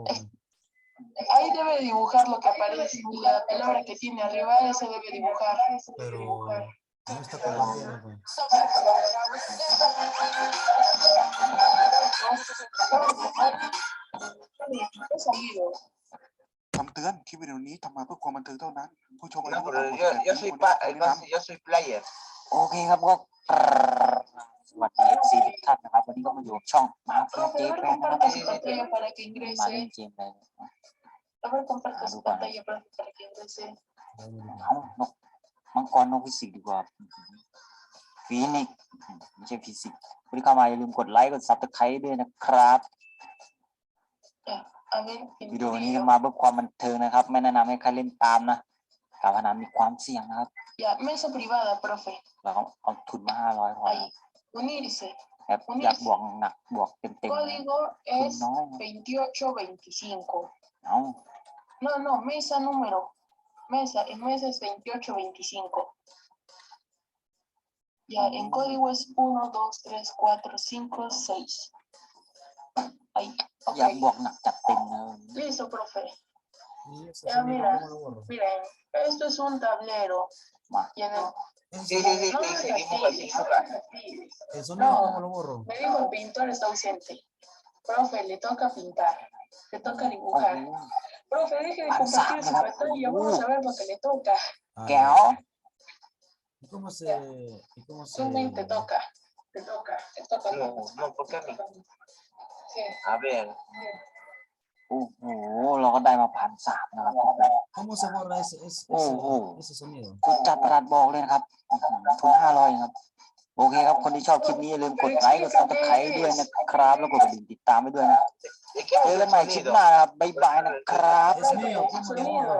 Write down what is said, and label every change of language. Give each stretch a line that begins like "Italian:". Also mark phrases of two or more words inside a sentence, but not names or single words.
Spanish: Ahí debe dibujar lo que aparece. La palabra que tiene arriba, eso debe dibujar. Pero no está compartiendo, pues. He salido.
Thai: คำเตือนคลิปวิดีโอนี้ทำมาเพื่อความบันเทิงเท่านั้น ผู้ชมอา
Spanish: No,
Thai: ยุ
Spanish: pero
Thai: ต่ำกว่า
Spanish: yo
Thai: 18
Spanish: soy
Thai: ปีควรได้รับคำแนะนำ
Spanish: yo soy player.
Thai: โอเคครับก็สวัสดี FC ทุกท่านนะครับ วันนี้ก็มาอยู่กับช่องมาเฟีย
Spanish: Profe,
Thai: เจ
Spanish: a ver,
Thai: แปนนะครับ
Spanish: comparte su pantalla para que
Thai: มาเล่น
Spanish: ingrese.
Thai: เกมอะไร
Spanish: A ver, comparte su pantalla para que ingrese.
Thai: เอานกมังกรนกฟิสิกส์ดีกว่าฟีนิกซ์ไม่ใช่ฟิสิกส์วันนี้เข้ามาอย่าลืมกดไลค์กดซับสไครต์ด้วยนะครับ
Spanish: Ya, a ver,
Thai: วิดีโอนี้มาเพื่อความบันเทิงนะครับ ไม่แนะนำให้ใครเล่นตามนะการพนันมีความเสี่ยงนะครับ
Spanish: Ya, mesa privada, profe.
Thai: เราเอาทุนมา500พอนะ
Spanish: Ahí, unirse.
Thai: แบบอยากบวกหนักบวกเต็มๆนะ
Spanish: Código es no. 2825.
Thai: เอา
Spanish: No, no, mesa número. Mesa, en mesa es 2825. Ya, en código es 1, 2, 3, 4, 5, 6. Ahí,
Thai: อยาก
Spanish: ok.
Thai: บวกหนักจัดเต็มนะ
Spanish: Listo, profe. ¿Y ese Ya, sonido mira, cómo lo borro? miren, esto es un tablero.
Thai: มา
Spanish: Y en el... Ese Sí, sí, sonido- sí, No sí, me sí, dibuja, fastidies, no dibuja. me fastidies. ¿El sonido No. cómo lo borro? Me dijo el pintor está ausente. Profe, le toca pintar. Le toca
Thai: โอ้โห
Spanish: dibujar. Profe, deje de compartir su pantalla. Vamos a ver lo que le toca. Ah,
Thai: แก้ว
Spanish: ya. ¿Y cómo se...? ¿Y cómo se...? Zooming, te toca. Te toca. Te toca. No, no, ¿por qué a mí? Sí. A ver.
Thai: โอ้โหเราก็ได้มา1,300นะครับ
Spanish: ¿Cómo se borra ese sonido?
Thai: คุณจัดประหลัดบอกเลยนะครับทุน500ครับโอเคครับคนที่ชอบคลิปนี้อย่าลืมกดไลค์กดซับสไครต์ด้วยนะครับแล้วกดกระดิ่งติดตามไว้ด้วยนะ
Spanish: ¿De qué
Thai: เจอ
Spanish: es
Thai: กั
Spanish: el
Thai: นใหม่คลิป
Spanish: sonido?
Thai: หน้านะครับบ๊ายบายนะครับ
Spanish: Es mío, ¿cómo lo borro?